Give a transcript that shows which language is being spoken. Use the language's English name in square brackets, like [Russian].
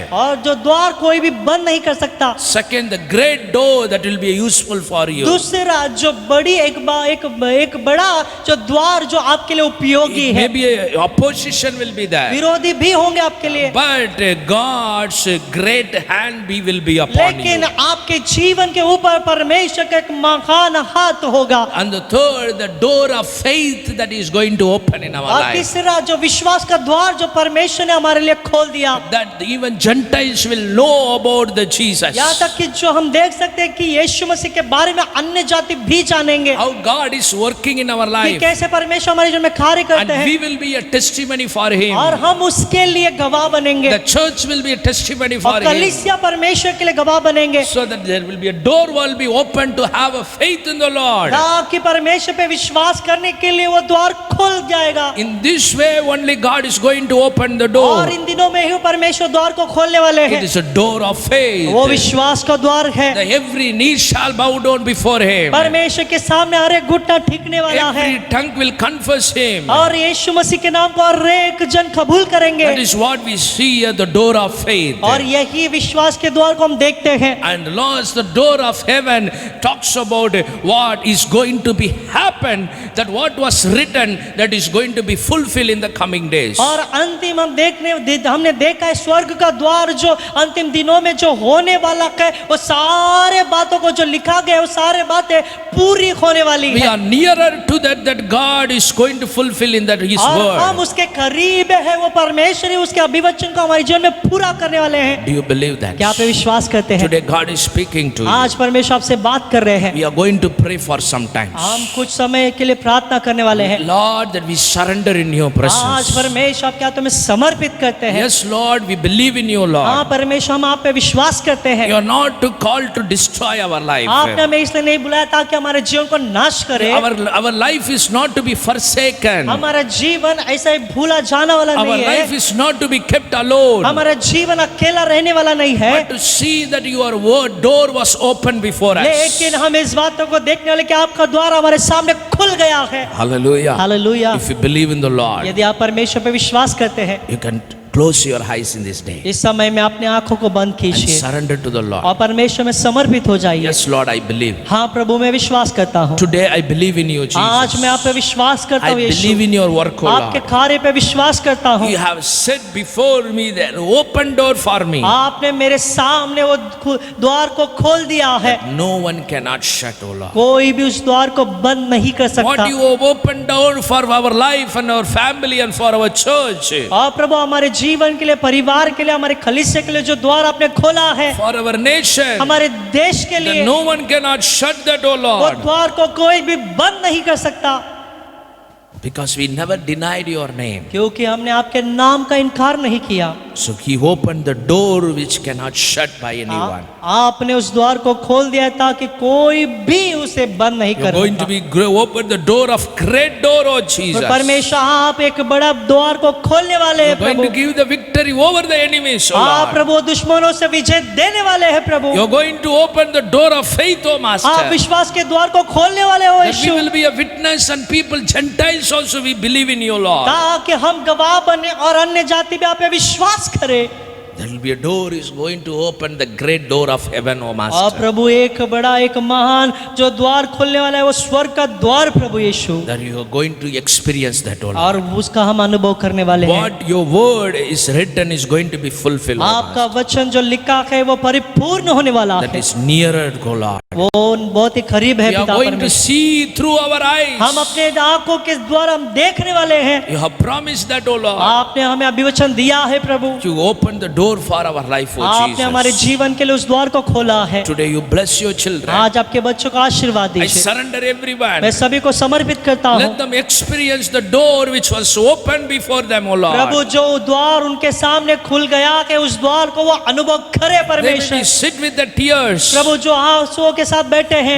[Hindi] और जो द्वार कोई भी बंद नहीं कर सकता। [English] Second, the great door that will be useful for you. [Hindi] दूसरा जो बड़ी एक बड़ा जो द्वार जो आपके लिए उपयोगी है, [English] Maybe a opposition will be there. [Hindi] विरोधी भी होंगे आपके लिए, [English] But God's great hand will be upon [Hindi] लेकिन [English] you. [Hindi] आपके जीवन के ऊपर परमेश्वर का एक महान हाथ होगा। [English] And the third, the door of faith that is going to open in our [Hindi] और [English] life. [Hindi] तीसरा जो विश्वास का द्वार जो परमेश्वर ने हमारे लिए खोल दिया, [English] That even Gentiles will know about the Jesus. [Hindi] यहाँ तक कि जो हम देख सकते हैं कि यीशु मसीह के बारे में अन्य जाति भी जानेंगे [English] How God is working in our [Hindi] कि [English] life. [Hindi] कैसे परमेश्वर हमारे जीवन में कार्य करते [English] And [Hindi] हैं, [English] we will be a testimony for Him. [Hindi] और हम उसके लिए गवाह बनेंगे, [English] The church will be a testimony for [Hindi] और [English] Him. [Hindi] कलीसिया परमेश्वर के लिए गवाह बनेंगे, [English] So that there will be a door will be open to have a faith in the Lord. [Hindi] ताकि परमेश्वर पे विश्वास करने के लिए वो द्वार खुल जाएगा। [English] In this way only God is going to open the door. [Hindi] और इन दिनों में ही परमेश्वर द्वार को खोलने वाले [English] It [Hindi] हैं, [English] is a door of faith. [Hindi] वो विश्वास का द्वार है। [English] The every knee shall bow down before Him. [Hindi] परमेश्वर के सामने हर एक घुटना टिकने वाला है, [English] Every tongue will confess Him. [Hindi] और यीशु मसीह के नाम को हर एक जन कबूल करेंगे। [English] That is what we see at the door of faith. [Hindi] और यही विश्वास के द्वार को हम देखते हैं। [English] And Lord, the door of heaven talks about about what is going to be happen, that what was written that is going to be fulfilled in the coming days. [Hindi] और अंतिम हमने देखा है स्वर्ग का द्वार जो अंतिम दिनों में जो होने वाला है, वो सारे बातों को जो लिखा गया है, वो सारे बातें पूरी होने वाली [English] We [Hindi] है। [English] are nearer to that God is going to fulfill in that His [Hindi] और हम [English] word. [Hindi] उसके करीब है, वो परमेश्वर ही उसके अभिवचन को हमारे जीवन में पूरा करने वाले हैं। [English] Do you believe that? [Hindi] क्या आप पे विश्वास करते हैं? [English] Today God is speaking to you. [Hindi] आज परमेश्वर आपसे बात कर रहे हैं। [English] We are going to pray for some time. [Hindi] हम कुछ समय के लिए प्रार्थना करने वाले हैं। [English] Lord, that we surrender in your [Hindi] आज [English] presence. [Hindi] परमेश्वर आप क्या तुम्हें समर्पित करते हैं? [English] Yes, Lord, we believe in you, [Hindi] हाँ [English] Lord. [Hindi] परमेश्वर, हम आप पे विश्वास करते हैं। [English] You are not to call to destroy our life. [Hindi] आपने हमें इसलिए नहीं बुलाया ताकि हमारे जीवन को नाश करे। [English] Our life is not to be forsaken. [Hindi] हमारा जीवन ऐसा ही भूला जाने वाला [English] Our [Hindi] नहीं [English] life [Hindi] है। [English] is not to be kept alone. [Hindi] हमारा जीवन अकेला रहने वाला नहीं है। [English] But to see that your word door was open before us. [Hindi] लेकिन हम इस बातों को देखने वाले कि आपका द्वार हमारे सामने खुल गया है। [English] Hallelujah. [Hindi] Hallelujah. [English] If you believe in the Lord, [Hindi] यदि आप परमेश्वर पे विश्वास करते हैं, [English] you can close your eyes in this day [Hindi] इस समय में अपने आंखों को बंद [English] and [Hindi] कीजिए [English] surrender to the Lord. [Hindi] और परमेश्वर में समर्पित हो जाइए। [English] Yes, Lord, I believe. [Hindi] हाँ प्रभु, मैं विश्वास करता हूँ। [English] Today I believe in you, [Hindi] आज [English] Jesus. [Hindi] मैं आप पे विश्वास करता [English] I [Hindi] हूँ यीशु। [English] believe in your work, O [Hindi] आपके [English] Lord. [Hindi] कार्य पे विश्वास करता हूँ। [English] You have set before me that open door for me. [Hindi] आपने मेरे सामने वो द्वार को खोल दिया है। [English] No one cannot shut, O Lord. [Hindi] कोई भी उस द्वार को बंद नहीं कर सकता। [English] What you have opened door for our life and our family and for our church, [Hindi] और प्रभु हमारे जीवन के लिए, परिवार के लिए, हमारे कलीसिया के लिए जो द्वार आपने खोला है, [English] for our nation, [Hindi] हमारे देश के [English] that [Hindi] लिए, [English] no one cannot shut that, O [Hindi] वो [English] Lord. [Hindi] द्वार को कोई भी बंद नहीं कर सकता, [English] Because we never denied your name. [Hindi] क्योंकि हमने आपके नाम का इनकार नहीं किया। [English] So He opened the door which cannot shut by anyone. [Hindi] आपने उस द्वार को खोल दिया ताकि कोई भी उसे बंद नहीं [English] You're [Hindi] कर [English] going to [Hindi] सकता। [English] be open the door of great door, oh Jesus. [Hindi] परमेश्वर, आप एक बड़ा द्वार को खोलने वाले हैं [English] You're going [Hindi] Prabhu. [English] to give the victory over the enemies, oh [Hindi] आप [English] Lord. [Hindi] प्रभु दुश्मनों से विजय देने वाले हैं प्रभु। [English] You're going to open the door of faith, oh Master. [Hindi] आप विश्वास के द्वार को खोलने वाले हो [English] That we [Hindi] Yeshu, [English] will be a witness and people, Gentiles also, we believe in you, Lord. [Hindi] ताकि हम गवाह बने और अन्य जाति भी आप पे विश्वास करें। [English] There will be a door is going to open the great door of heaven, oh [Hindi] और [English] Master. [Hindi] प्रभु एक बड़ा, एक महान जो द्वार खोलने वाला है, वो स्वर्ग का द्वार प्रभु यीशु, [English] That you are going to experience that, oh Lord. [Hindi] और उसका हम अनुभव करने वाले हैं। [English] What your word is written is going to be fulfilled, oh [Hindi] आपका [English] Master. [Hindi] वचन जो लिखा है वो परिपूर्ण होने वाला [English] That [Hindi] है। [English] is nearer, oh Lord. [Hindi] वो बहुत ही करीब है [English] We are [Hindi] पिता [English] going to [Hindi] परमेश्वर। [English] see through our eyes. [Hindi] हम अपने आंखों के द्वारा हम देखने वाले हैं। [English] You have promised that, oh Lord. [Hindi] आपने हमें अभिवचन दिया है प्रभु। [English] You open the door for our life, oh [Hindi] आपने हमारे [English] Jesus. [Hindi] जीवन के लिए उस द्वार को खोला है। [English] Today you bless your children. [Hindi] आज आपके बच्चों को आशीर्वाद [English] I [Hindi] दीजिए। [English] surrender everyone. [Hindi] मैं सभी को समर्पित करता हूँ। [English] Let them experience the door which was opened before them, O [Hindi] Prabhu, [English] Lord. [Hindi] जो द्वार उनके सामने खुल गया है, उस द्वार को वो अनुभव करे [English] They may [Hindi] परमेश्वर। [English] be sit with the tears. [Hindi] प्रभु, जो आंसुओं के साथ बैठे हैं,